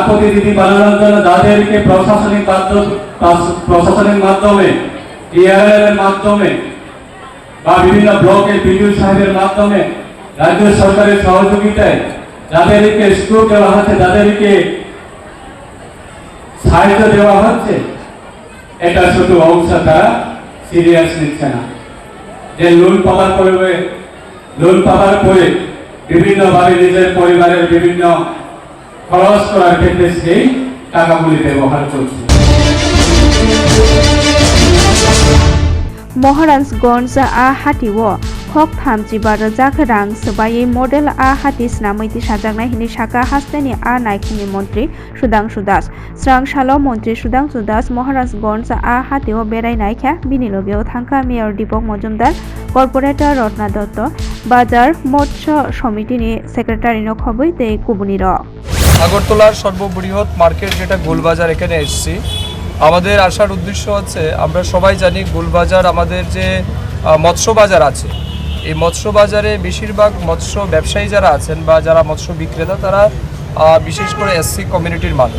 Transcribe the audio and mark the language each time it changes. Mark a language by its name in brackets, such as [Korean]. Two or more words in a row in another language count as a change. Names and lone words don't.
[Bangla] প্রতিনিধি বানানোর জন্য যাদেরকে প্রশাসনিক মাধ্যমে টিআরএল এর মাধ্যমে বা বিভিন্ন ব্লকের বিডিও সাহেবের মাধ্যমে রাজ্য সরকারের সহযোগিতায় যাদেরকে স্ক্রুপ দেওয়া হচ্ছে, যাদেরকে সাহায্য দেওয়া হচ্ছে, এটা শুধু অংশ, তারা সিরিয়াস নিচ্ছে না। যে লোন পাওয়ার পরে বিভিন্নভাবে নিজের পরিবারের বিভিন্ন খরচ করার ক্ষেত্রে সেই টাকাগুলি ব্যবহার করছে। [Kok Borok] Moharans a hatiwo Hok Thamji Barajak Rang Sebaye Model a Hatis Namiti Sajakna Hini Shaka Hasteni a Naikini Montri Sudang Sudas Srangshalo Montri Sudang Sudas Moharans a Hatiwo Berai Naikha Binilogio Thanka Mayor Dipok Mojumdar Corporator Rotna Dotto Bazar Motsho Somitini Secretary no Khoboite Kubuniro [Bangla] আগরতলার সর্ববৃহৎ মার্কেট যেটা গোলবাজার, এখানে এসেছি। আমাদের আসার উদ্দেশ্য হচ্ছে, আমরা সবাই জানি গোলবাজার আমাদের যে মৎস্য বাজার আছে, এই মৎস্য বাজারে বেশিরভাগ মৎস্য ব্যবসায়ী যারা আছেন বা যারা মৎস্য বিক্রেতা, তারা বিশেষ করে এসসি কমিউনিটির মানুষ।